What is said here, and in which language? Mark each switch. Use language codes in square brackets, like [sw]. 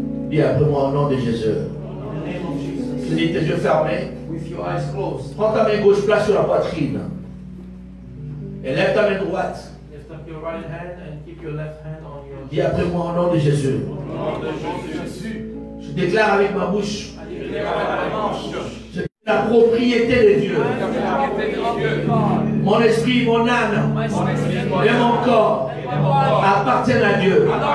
[fr] Dis après moi au nom de Jésus. [en] In the name of Jesus. [fr] Je dis tes yeux fermés. [en] With your eyes closed. [fr] Prends ta main gauche, place sur la poitrine. Et lève ta main droite. [en] Lift up your right hand and keep your left hand on your [fr] Dis après moi au nom de Jésus. Jésus. Je déclare avec ma bouche. [en] I declare by my mouth. [fr] Je dis la propriété de Dieu. Mon esprit, mon âme et mon corps appartiennent à Dieu.